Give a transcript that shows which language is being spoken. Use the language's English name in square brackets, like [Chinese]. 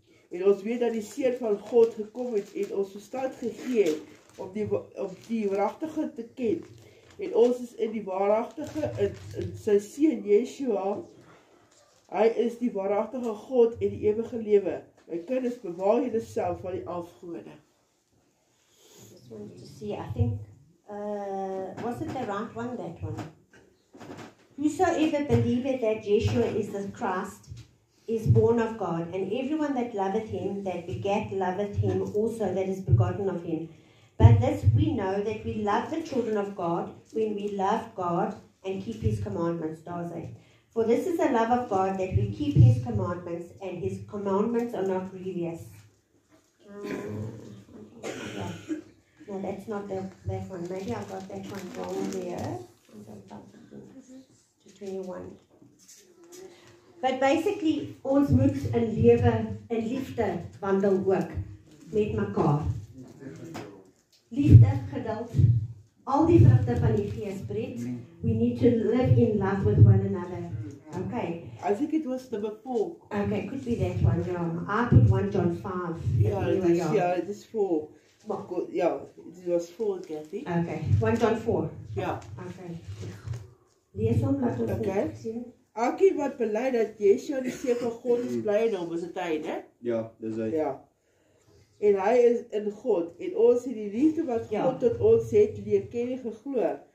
[Afrikaans] En ons weet dat die Seun van God gekom het, en ons verstand gegee om die waaragtige te ken. En ons is in die waaragtige, in sy Seun Yeshua. Hy is die waaragtige God en die ewige lewe. My kinders, bewaar julleself van die afgode. [English] Just wanted to see, I think, was it the right one, that one? Whosoever believeth that Yeshua is the Christ is born of God, and everyone that loveth him, that begat, loveth him also that is begotten of him. But this we know that we love the children of God when we love God and keep His commandments. [Afrikaans] Daar sê. [English] For this is the love of God, that we keep His commandments, and His commandments are not grievous. Yeah. No, that's not that one. Maybe I got that one wrong there. To 21. But basically, [Afrikaans] ons moet in lewe, in liefde wandel ook met mekaar. Liefde, geduld, al die vrugte van die Gees breed. [English] We need to live in love with one another. Okay. I think it was number 4. Okay, could be that one, yeah. I put 1 John 5. Yeah, it is 4. Yeah, it was 4, Kathy. Okay, 1 John 4. [Afrikaans] Ja. Okay. Lees hom, laat ons Okay. sien. Elkeen wat bely dat Yeshua die seun van God is, bly in hom, is dit hy, né? Ja, dis hy. Ja. En hy is in God, en ons het die liefde wat Ja. God tot ons het leer ken en geglo.